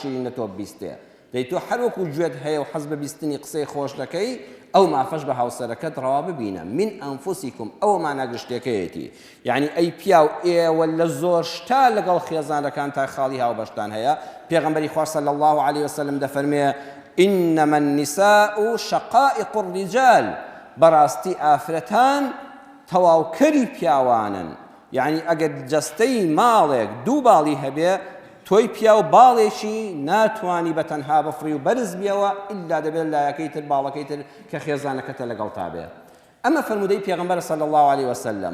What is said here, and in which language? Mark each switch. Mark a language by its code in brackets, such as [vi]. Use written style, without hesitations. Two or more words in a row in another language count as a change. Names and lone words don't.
[ckb] لە تۆ بیستێ دەی تۆ هەر وەکو گوێت هەیە و حەز بە بیستنی قسەی خۆش دەکەی ئەو مافەش بە هاوسەرەکەت ڕەوا ببینە [ar] من ئەنفوسیکم [ckb] ئەوەمانە گشتێکەیەتی یعنی ئەی پیاو ئێوە لە زۆر شتا لەگەڵ خێزانەکان تا خاڵی هاوبەشتان هەیە پێغەمبەری خوا [ar] صلی الله عليه وسلم [ckb] دەفەرمێ [ar] إنما النساء شقائق الرجال [ckb] بەڕاستی ئافرەتان تەواوکەری پیاوانن یعنی ئەگەر جەستەی ماڵێک دوو باڵی هەبێ تۆی پیا و باڵێکی ناتوانی بە تەنها بەفڕی و بەرز بیەوە ئیلا دەبێت لایەکەی تر باڵەکەی تر کە خێزانەکەتە لەگەڵ تا بێ ئەمە فەرمودەی پێغەمبەر [ar] صلی الله عليه وسلم